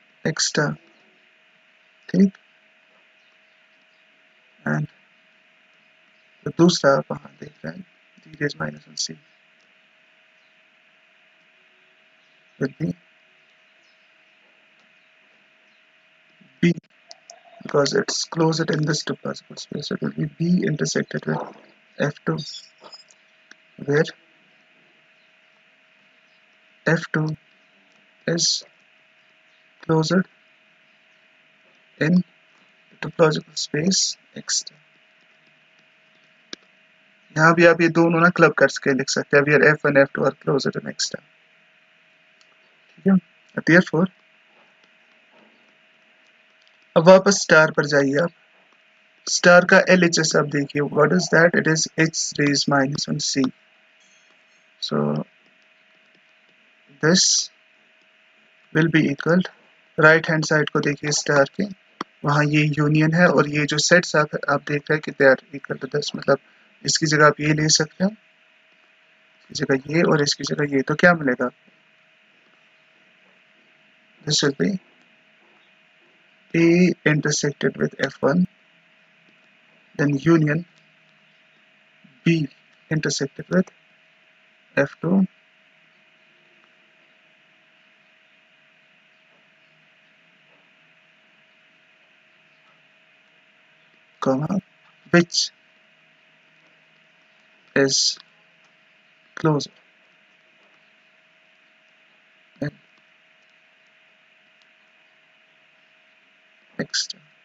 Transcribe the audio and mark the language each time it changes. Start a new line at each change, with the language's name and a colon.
English: X star ठीक and
Hindi: तो दूसरा आप वहाँ देख रहे हैं
English: D raised minus 1 C will be B because it's closed in this topological space. So it will be B intersected with F2 where F2 is closed in topological space X.
Hindi: यहाँ भी आप ये दोनों ना क्लब करके लिख सकते हैं
English: where F1 F2 are closed in X.
Hindi: ठीक है therefore अब वापस स्टार पर जाइए आप स्टार का LHS आप देखिए
English: what is that it is H raised minus 1 C so this will be equal
Hindi: right hand side को देखिए स्टार के वहाँ ये यूनियन है और ये जो सेट्स आप देख रहे हैं कि
English: they are equal to this
Hindi: मतलब इसकी जगह आप ये ले सकते हैं इसकी जगह ये और इसकी जगह ये तो क्या मिलेगा
English: this will be A intersected with F1, then union B intersected with F2, comma, which is closer in extra.